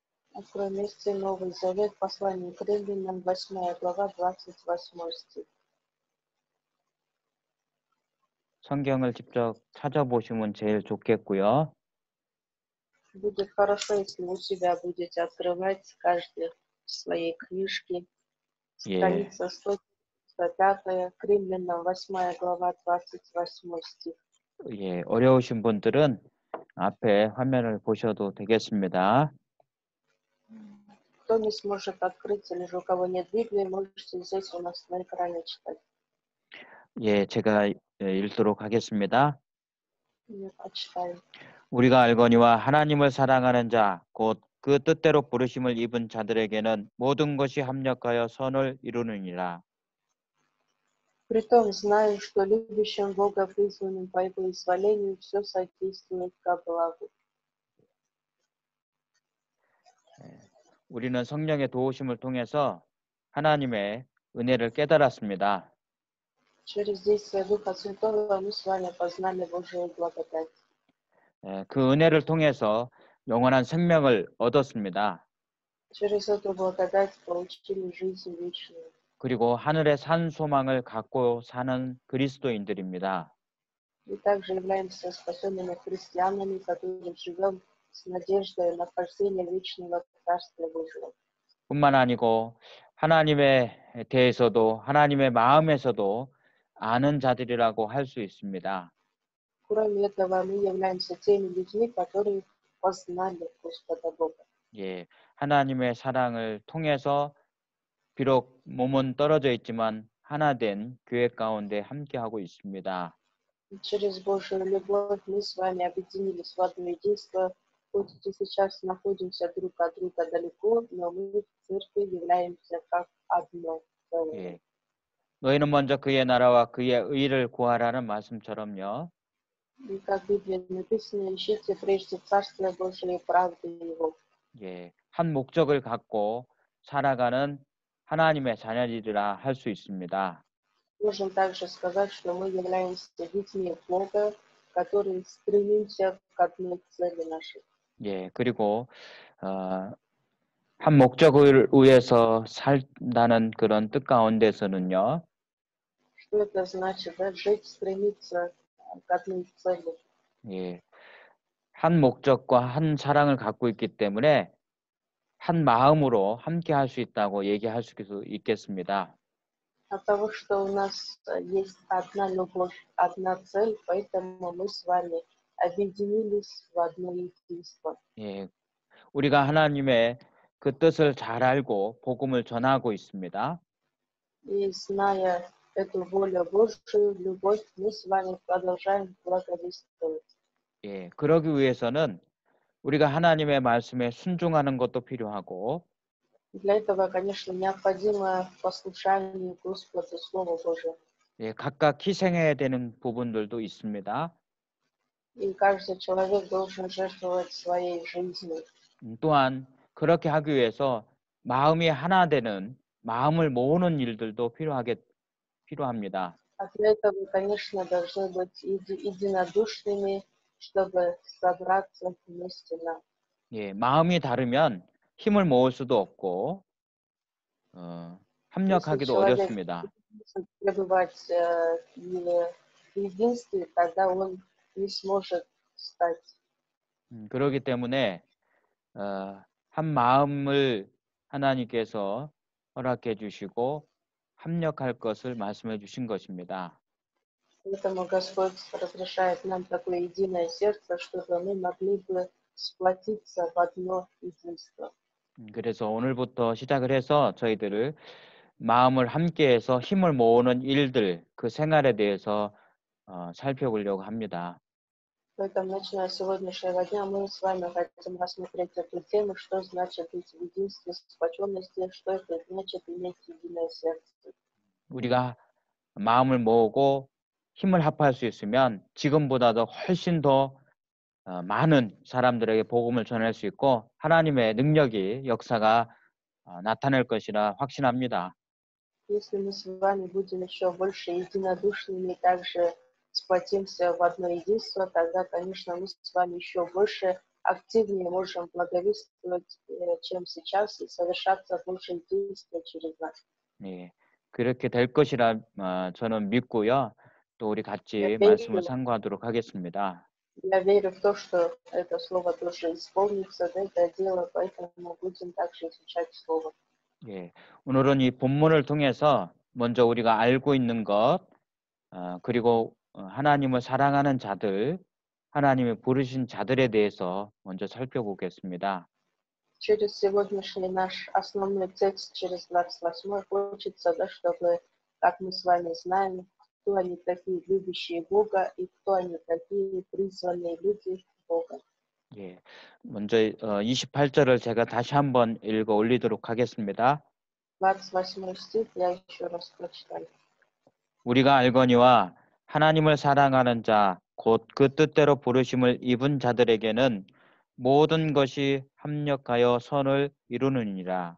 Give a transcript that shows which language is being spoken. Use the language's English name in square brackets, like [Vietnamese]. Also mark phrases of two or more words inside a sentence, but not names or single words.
[Russian] Открой вместе Новый Завет, послание к Римлянам, 8 глава, 28 стих. [Korean] 성경을 직접 찾아보시면 제일 좋겠고요. [Russian] Будет хорошо, если у себя будете открывать каждый в своей книжке. [Korean] 예, [Russian] Страница 105, к Римлянам, 8 глава, 28 стих. [Korean] 예, 어려우신 분들은 앞에 화면을 보셔도 되겠습니다. [Russian] Кто не сможет открыть, или же у кого нет Библии, можете здесь у нас на экране читать. [Korean] 예, 제가 읽도록 하겠습니다. [Russian] Я прочитаю. [Korean] 우리가 알거니와 하나님을 사랑하는 자, 곧 그 뜻대로 부르심을 입은 자들에게는 모든 것이 합력하여 선을 이루느니라. [Russian] Притом знаю, что любящим Бога, призванным по Его изволению, все содействует ко благу. [Korean] 우리는 성령의 도우심을 통해서 하나님의 은혜를 깨달았습니다. [Russian] Через действие Духа Святого мы с вами познали Божию благодать. [Korean] 그 은혜를 통해서 영원한 생명을 얻었습니다. [Russian] Через эту благодать получили жизнь вечную. [Korean] 그리고 하늘의 산 소망을 갖고 사는 그리스도인들입니다. [Russian] И также являемся спасенными христианами, которые живем с надеждой на вхождение вечного Царства Божьего. [Korean] 뿐만 아니고 하나님에 대해서도 하나님의 마음에서도 아는 자들이라고 할 수 있습니다. [Russian] Кроме этого, мы являемся теми людьми, которые познали Господа Бога. [Korean] 예, 하나님의 사랑을 통해서 비록 몸은 떨어져 있지만 하나 된 교회 가운데 함께하고 있습니다. [Russian] Через Божию любовь мы с вами объединились в одно единство, хоть и сейчас находимся друг от друга далеко, но мы в церкви являемся как одно целое. [Korean] 예, 너희는 먼저 그의 나라와 그의 의를 구하라는 말씀처럼요. [Russian] И как в Библии написано, ищите прежде Царствие Божие и правды Его. [Korean] 예, 한 목적을 갖고 살아가는 하나님의 자녀들이라 할 수 있습니다. Можем также сказать, что мы являемся детьми Бога, которые стремимся к одной цели нашей. 예, 그리고 한 목적을 위해서 산다는 그런 뜻 가운데서는요. [Russian] Что это значит? Да? Жить, стремиться к одной цели. [Korean] 예, 한 목적과 한 사랑을 갖고 있기 때문에 한 마음으로 함께 할 수 있다고 얘기할 수 있겠습니다. [Russian] От того, что у нас есть одна любовь, одна цель, поэтому мы с вами объединились в одно единство. [Korean] 예, 우리가 하나님의 그 뜻을 잘 알고 복음을 전하고 있습니다. [Russian] И зная эту волю Божию, любовь, мы с вами продолжаем благовествовать. [Korean] 예, 그러기 위해서는 우리가 하나님의 말씀에 순종하는 것도 필요하고 [Russian] Для этого, конечно, необходимо послушание Господу Слову Божию. [Korean] 예, 각각 희생해야 되는 부분들도 있습니다. [Russian] И каждый человек должен жертвовать своей жизнью. [Korean] 또한 그렇게 하기 위해서 마음이 하나 되는 마음을 모으는 일들도 필요합니다. [Russian] А для этого, конечно, должны быть единодушными, чтобы собраться вместе нам. [Korean] 예, 마음이 다르면 힘을 모을 수도 없고 [Russian] Если [Korean] 협력하기도 [Russian] человек [Korean] 어렵습니다. [Russian] будет пребывать в единстве, тогда он не сможет встать. [Korean] 그렇기 때문에 한 마음을 하나님께서 허락해 주시고 협력할 것을 말씀해 주신 것입니다. [Russian] Поэтому Господь разрешает нам такое единое сердце, чтобы мы могли бы сплотиться в одно единство. [Korean] 그래서 오늘부터 시작을 해서 저희들을 마음을 함께해서 힘을 모으는 일들, 그 생활에 대해서 살펴보려고 합니다. [Russian] Поэтому, начиная с сегодняшнего дня, мы с вами хотим рассмотреть эту тему, что значит быть в единстве, сплоченности, что это значит иметь единое сердце. [Korean] 우리가 마음을 모으고 힘을 합할 수 있으면 지금보다도 훨씬 더 많은 사람들에게 복음을 전할 수 있고 하나님의 능력이 역사가 나타날 것이라 확신합니다. [Russian] Если мы с вами будем еще больше единодушными и также сплотимся в одно единство, тогда, конечно, мы с вами еще больше активнее можем благовествовать, чем сейчас, и совершаться больше действия через нас. [Korean] 예, 그렇게 될 것이라 저는 믿고요. 또 우리 [Russian] Я [Korean] 같이 말씀을 [Russian] верю, [Korean] 상고하도록 하겠습니다. [Russian] я верю в то, что это слово тоже исполнится, да, это дело, поэтому будем также изучать слово. [Korean] 예, 오늘은 이 본문을 통해서 먼저 우리가 알고 있는 것, 그리고 하나님을 사랑하는 자들, 하나님이 부르신 자들에 대해서 먼저 살펴보겠습니다. [Russian] Через сегодняшний наш основной текст, через 28 хочется, да, чтобы, как мы с вами знаем, кто они такие, любящие Бога, и кто они такие, призванные люди Бога. [Korean] 예, 먼저 28절을 제가 다시 한번 읽어 올리도록 하겠습니다. [Russian] 28 стих я еще раз прочитаю. [Korean] 우리가 알거니와 하나님을 사랑하는 자, 곧 그 뜻대로 부르심을 입은 자들에게는 모든 것이 합력하여 선을 이루느니라.